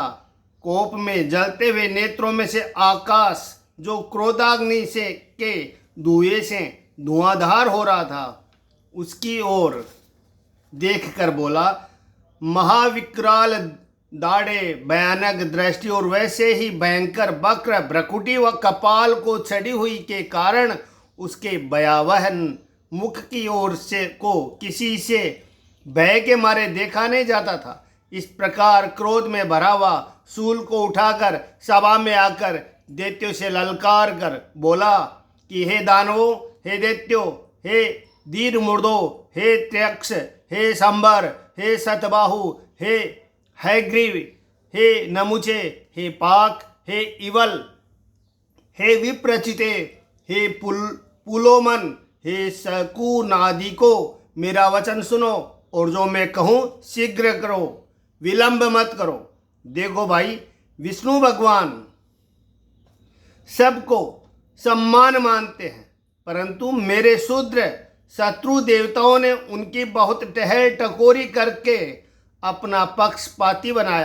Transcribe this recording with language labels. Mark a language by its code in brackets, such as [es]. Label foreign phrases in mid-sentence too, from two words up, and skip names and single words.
[hi] कोप में जलते हुए नेत्रों में से आकाश, जो क्रोधाग्नि से के धुएं से धुआंधार हो रहा था, उसकी ओर देखकर बोला, महाविकराल दाढ़े, भयानक दृष्टि और वैसे ही भयंकर वक्र भ्रकुटी व कपाल को चढ़ी हुई के कारण उसके भयावह मुख की ओर से को किसी से भय के मारे देखा नहीं जाता था। इस प्रकार क्रोध में भरा हुआ शूल को उठाकर सभा में आकर दैत्यों से ललकार कर बोला कि हे दानवों, हे दैत्यों, हे दीर मुर्दो, हे त्यक्ष, हे संबर, हे सतबाहु, हे हैग्रीव, हे नमुचे, हे पाक, हे इवल, हे विप्रचिते, हे पुलोमन, हे शकुनादिको, मेरा वचन सुनो और जो मैं कहूँ शीघ्र करो, विलंब मत करो। देखो भाई, विष्णु भगवान सबको सम्मान मानते हैं, परंतु मेरे शूद्र शत्रु देवताओं ने उनकी बहुत टहल टकोरी करके अपना पक्षपाती बनाया।